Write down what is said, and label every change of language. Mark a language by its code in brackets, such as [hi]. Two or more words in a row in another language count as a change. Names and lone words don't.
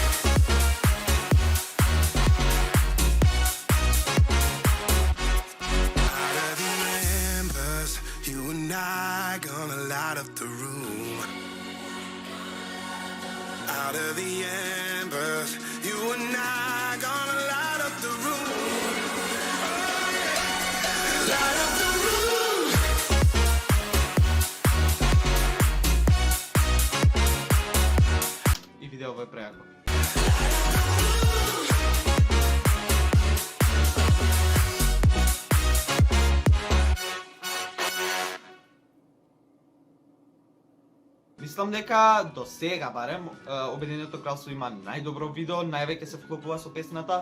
[en] Out of the embers, you and I gonna light up the room. Out of the embers, you and I gonna light up the room. Light up the room. [mk] И видео е преако. Мислам дека до сега барем Обединетото кралство има најдобро видео, највеќе се вклопува со песната.